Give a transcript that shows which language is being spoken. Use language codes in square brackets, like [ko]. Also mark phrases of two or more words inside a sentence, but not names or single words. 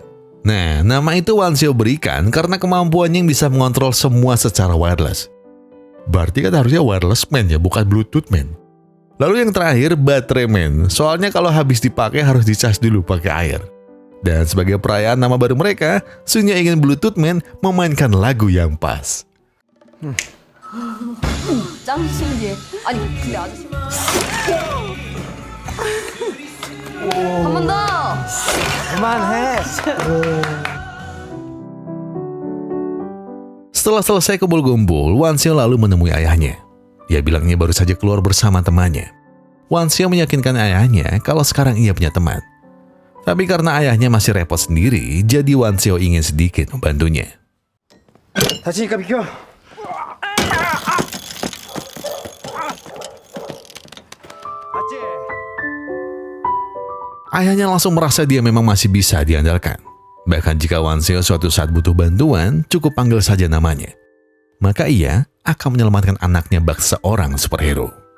[id] Nah, nama itu Wanseo berikan karena kemampuannya yang bisa mengontrol semua secara wireless. Berarti kan harusnya Wireless Man ya, bukan Bluetooth Man. Lalu yang terakhir, Baterai Man. Soalnya kalau habis dipakai harus dicas dulu pakai air. Dan sebagai perayaan nama baru mereka, Sunyo ingin Bluetooth Man memainkan lagu yang pas. [ko] 짱 신기해. 아니 근데 아저씨. 한 번 더. 그만해. [id] Setelah selesai kumpul-kumpul, Wanseo lalu menemui ayahnya. Ia bilangnya baru saja keluar bersama temannya. Wanseo meyakinkan ayahnya kalau sekarang ia punya teman. Tapi karena ayahnya masih repot sendiri, jadi Wanseo ingin sedikit membantunya. [ko] 다치니까 비켜. [id] Ayahnya langsung merasa dia memang masih bisa diandalkan. Bahkan jika Wanseo suatu saat butuh bantuan, cukup panggil saja namanya. Maka ia akan menyelamatkan anaknya bak seorang superhero.